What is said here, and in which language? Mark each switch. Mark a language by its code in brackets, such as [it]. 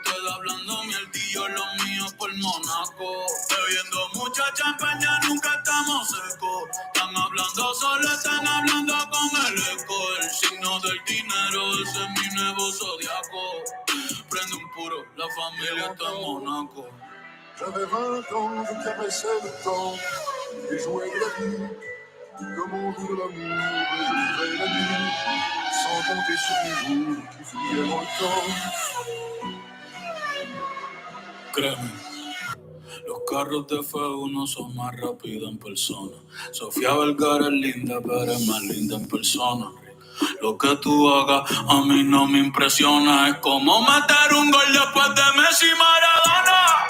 [es] Ustedes hablando mierdillo, los míos por Monaco. Bebiendo mucha champaña, nunca estamos secos. Están hablando solo, están hablando con el eco. El signo del dinero, ese es mi nuevo zodiaco. Prende un puro, la familia está en Monaco. [fr] J'avais 20 ans, je caressais le temps et jouais de la vie comme on joue de l'amour. Et je vivais la nuit sans compter sur les jours qui fuyaient dans le temps. [es] Créeme, los carros de F1 son más rápidos en persona. Sofía Vergara es linda, pero es más linda en persona. Lo que tú hagas a mí no me impresiona. Es como meter un gol después de Messi y Maradona.